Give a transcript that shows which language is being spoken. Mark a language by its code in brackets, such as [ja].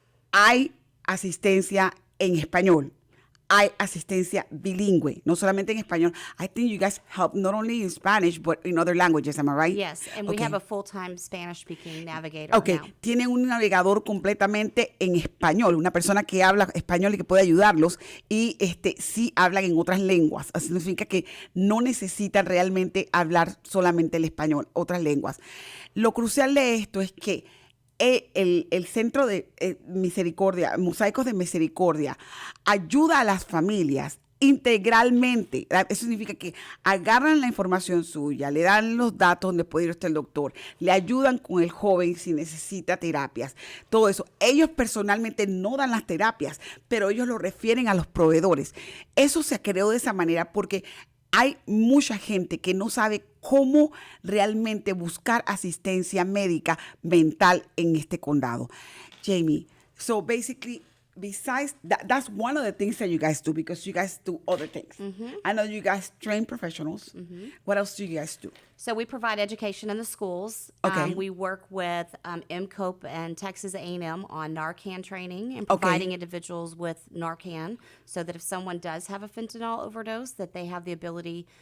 [es] Hay asistencia en español. Hay asistencia bilingüe, no solamente en español. [en] I think you guys help not only in Spanish, but in other languages, am I right? Yes, and we have a full-time Spanish-speaking navigator Okay, now. [es] tienen un navegador completamente en español, una persona que habla español y que puede ayudarlos, y sí hablan en otras lenguas. Así significa que no necesitan realmente hablar solamente el español, otras lenguas. Lo crucial de esto es que el centro de misericordia, Mosaicos de Misericordia, ayuda a las familias integralmente. Eso significa que agarran la información suya, le dan los datos donde puede ir usted al doctor, le ayudan con el joven si necesita terapias, todo eso. Ellos personalmente no dan las terapias, pero ellos lo refieren a los proveedores. Eso se creó de esa manera porque hay mucha gente que no sabe cómo realmente buscar asistencia médica mental en este condado. [en] Jamie, so basically, besides that's one of the things that you guys do, because you guys do other things. I know you guys train professionals. What else do you guys do? So we provide education in the schools. Okay. We work with MCOPE and Texas A&M on Narcan training and providing individuals with Narcan, so that if someone does have a fentanyl overdose, that they have the ability